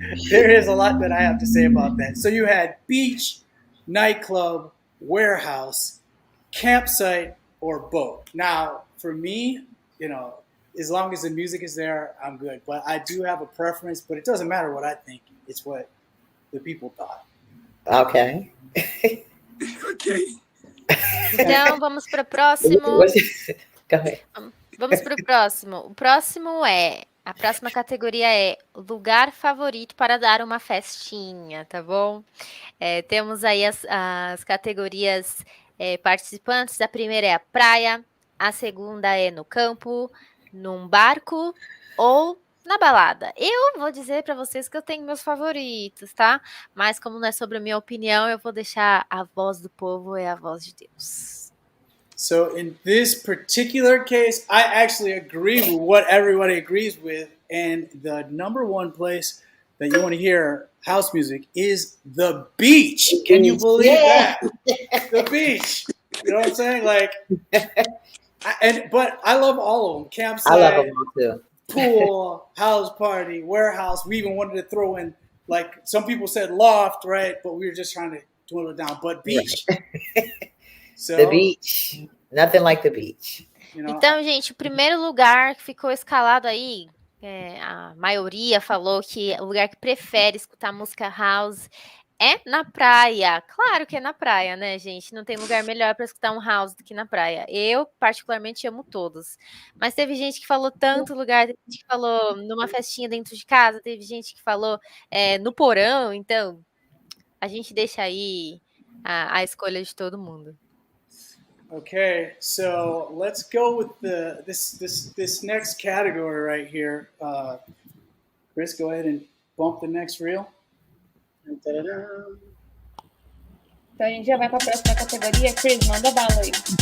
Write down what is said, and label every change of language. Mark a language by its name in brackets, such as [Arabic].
[English] There is a lot that I have to say about that. So you had beach, nightclub, warehouse, campsite, or boat. Now, for me, as long as the music is there, I'm good. But I do have a preference, but it doesn't matter what I think. It's what the people thought. Okay. Ok. [Portuguese] Então, vamos para o próximo. Vamos para o próximo. A próxima categoria é lugar favorito para dar uma festinha, tá bom? Temos aí as categorias participantes. A primeira é a praia, a segunda é no campo, num barco ou na balada. Eu vou dizer para vocês que eu tenho meus favoritos, tá? Mas como não é sobre a minha opinião, eu vou deixar a voz do povo é a voz de Deus. [English] So in this particular case, I actually agree with what everybody agrees with. And the number one place that you want to hear house music is the beach. Can you believe that? The beach. You know what I'm saying? Like, but I love all of them. Campsite, I love them all too. Pool, house party, warehouse. We even wanted to throw in, like, some people said loft, right? But we were just trying to dwindle it down. But beach. So, the beach. Nothing like the beach. [Portuguese] Então, gente, o primeiro lugar que ficou escalado aí, a maioria falou que o lugar que prefere escutar música house é na praia. Claro que é na praia, né, gente? Não tem lugar melhor para escutar um house do que na praia. Eu, particularmente, amo todos. Mas teve gente que falou tanto lugar, teve gente que falou numa festinha dentro de casa, teve gente que falou no porão. Então, a gente deixa aí a escolha de todo mundo. [English] Okay, so let's go with this next category right here. Chris, go ahead and bump the next reel. [Portuguese] Então a gente já vai para a próxima categoria. Chris, manda bala aí.